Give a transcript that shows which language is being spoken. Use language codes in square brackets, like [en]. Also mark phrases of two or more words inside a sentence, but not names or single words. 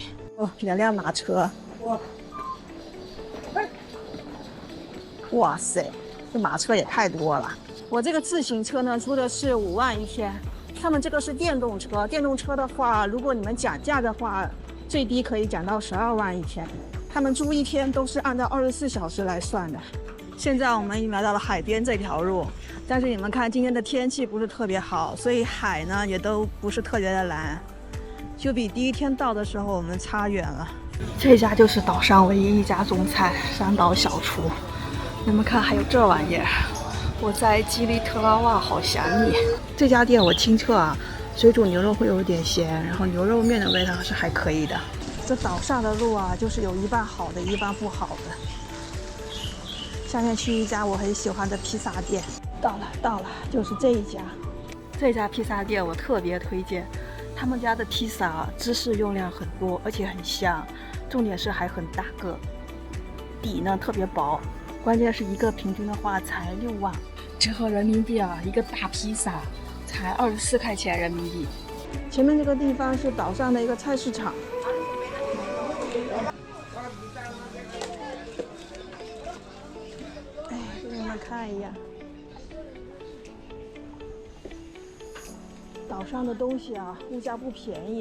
[zh] 哦，2輛馬車，哇塞，這馬車也太多了。我這個自行車呢，租的是5萬一天。他們這個是電動車，電動車的話，如果你們講價的話，最低可以講到12萬一天。他們租一天都是按照24小時來算的。現在我們已經來到了海邊這條路，但是你們看今天的天氣不是特別好，所以海呢也都不是特別的藍，就比第一天到的時候我們差遠了。這家就是島上唯一一家中餐，山島小廚。你們看還有這玩意兒，我在基利特拉瓦好想你。這家店我清澈啊，水煮牛肉會有點鹹，然後牛肉麵的味道是還可以的。這島上的路啊，就是有一半好的，一半不好的。下面去一家我很喜歡的披薩店，到了，就是這一家。這家披薩店我特別推薦，他們家的披薩芝士用量很多，而且很香，重點是還很大個，底呢特別薄，關鍵是一個平均的話才6萬，折合人民幣啊，一個大披薩才24塊錢人民幣。前面這個地方是島上的一個菜市場。看一眼，島上的東西啊，物價不便宜。